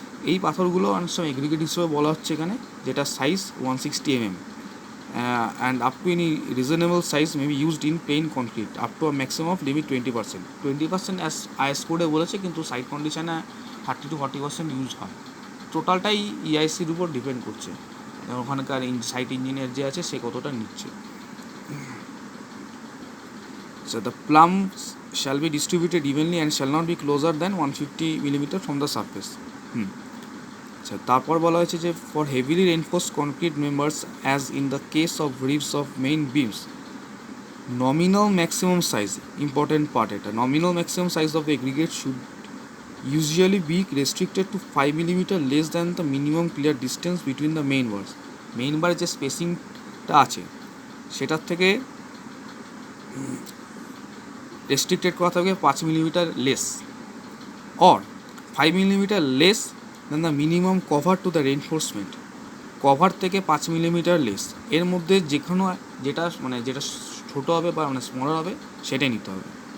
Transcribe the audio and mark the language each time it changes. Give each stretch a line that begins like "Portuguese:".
Bangla: এই পাথরগুলো অনেক সময় এগ্রিগেট হিসেবে বলা হচ্ছে এখানে, যেটা size 160 mm
English: and up to any reasonable size may be used in plain concrete up to a maximum of limit
Bangla: 20% as is কোডে বলেছে, কিন্তু সাইড কন্ডিশনে 30 to 40% ইউজ হয়। টোটালটাই EICর উপর ডিপেন্ড করছে, ওখানকার সাইট ইঞ্জিনিয়ার যে আছে সে কতটা নিচ্ছে।
English: So the plums shall be distributed evenly and shall not be closer than 150 mm from the surface.
Bangla: আচ্ছা, তারপর বলা হয়েছে যে
English: For heavily reinforced concrete members as in the case of ribs of main beams, nominal maximum size, important part, এটা nominal maximum size of the aggregate should usually be restricted to 5 mm less than the minimum clear distance between the main bars.
Bangla: Main বার যে স্পেসিংটা আছে সেটার থেকে restricted করা থাকবে 5 mm less, or 5 mm less
English: than the minimum cover to the reinforcement,
Bangla: cover থেকে 5 millimetre less, এর মধ্যে যে কোনো যেটা যেটা ছোটো হবে বা স্মলার হবে সেটাই নিতে হবে।